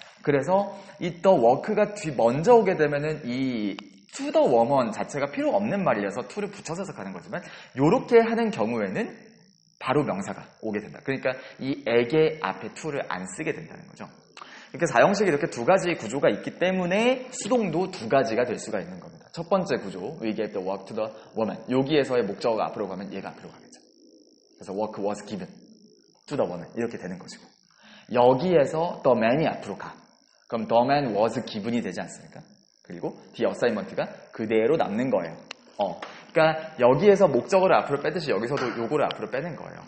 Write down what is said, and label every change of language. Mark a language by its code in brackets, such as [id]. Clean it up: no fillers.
[ko] 그래서 이 the work가 먼저 오게 되면은 이 [en] to the woman [ko] 자체가 필요 없는 말이라서 to를 붙여서 가는 거지만 요렇게 하는 경우에는 바로 명사가 오게 된다. 그러니까 이 에게 앞에 to를 안 쓰게 된다는 거죠. 이렇게 4형식이 이렇게 두 가지 구조가 있기 때문에 수동도 두 가지가 될 수가 있는 겁니다. [en] 첫 번째 구조, we gave the work to the woman. [ko] 여기에서의 목적어가 앞으로 가면 얘가 앞으로 가겠죠. 그래서 [en] work was given to the woman [ko] 이렇게 되는 것이고 여기에서 the man이 앞으로 가. 그럼 [en] the man was given [ko] 이 되지 않습니까? 그리고 the assignment가 그대로 남는 거예요. 그러니까 여기에서 목적어를 앞으로 빼듯이 여기서도 요거를 앞으로 빼는 거예요.